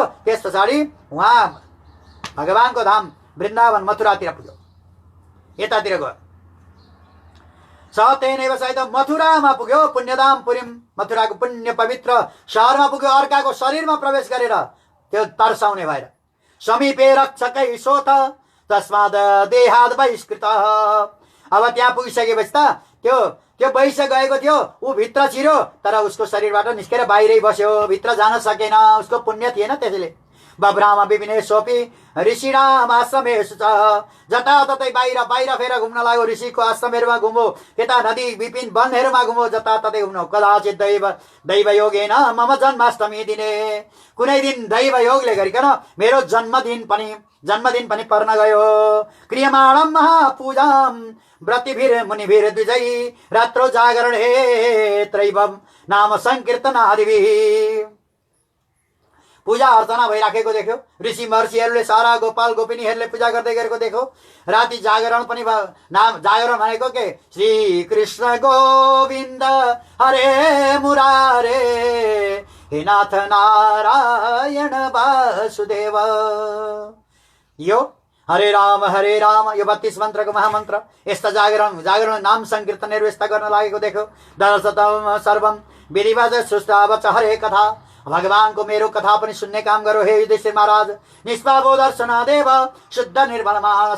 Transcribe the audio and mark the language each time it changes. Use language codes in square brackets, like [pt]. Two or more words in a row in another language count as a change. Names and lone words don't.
[ne] त्यस पछाडि उहाँ भगवानको धाम वृन्दावन मथुरातिर पुग्यो। यतातिर गयो। सतेनैव सहित मथुरामा पुग्यो। पुण्यधाम पुरीम, मथुराको पुण्य पवित्र सहरमा पुग्यो। अर्काको शरीरमा प्रवेश गरेर त्यो तर्साउने भएर। [sa] समीपे रक्षकै सोथ तस्माद देहाद बहिष्कृत। [ne] अब त्यहाँ पुगिसकेपछि त त्यो वैश्य गएको थियो, ऊ भित्र छिर्यो तर उसको शरीरबाट निस्केर बाहिरै बस्यो, भित्र जान सकेन, उसको पुण्य थिएन। [sa] त्यसैले बब्राम विपिनेशोपि ऋषिणाम आश्रमेषु च। [ne] जताततै बाहिर फेर घुम्न लाग्यो। ऋषिको आश्रमहरूमा घुम्यो, यता नदी विपिन वनहरूमा घुम्यो, जताततै घुम्नु। [sa] कदाचित दैव योगेन मम जन्माष्टमी दिने। [ne] कुनै दिन दैव योगले गरिकन मेरो जन्मदिन पनि पर्न गयो। [sa] क्रियमाणम महापूजाम व्रतिभिर मुनिभिर द्विजै रात्रो जागरण हे त्रैवम नाम संकीर्तनादिभिः। [ne] पूजा अर्चना भइराखेको देख्यो। ऋषि महर्षिहरूले सारा गोपाल गोपिनीहरूले पूजा गर्दै गरेको देखो। राति जागरण पनि भयो। नाम जागरण भनेको के? [sa] श्री कृष्ण गोविन्द हरे मुरारे हे नाथ नारायण वासुदेव। [ne] यो हरे राम यो 32 मन्त्रको महामन्त्र। यस्ता जागरण नाम संकीर्तनहरू यस्ता गर्न लागेको देखो। [sa] दर्शतम सर्वम विधिवत सुस्तावच हरे कथा। [ne] भगवानको मेरो कथा पनि सुन्ने काम गरो हे युधिष्ठिर महाराज। [sa] निष्पापो दर्शन देव शुद्ध निर्मल मानस।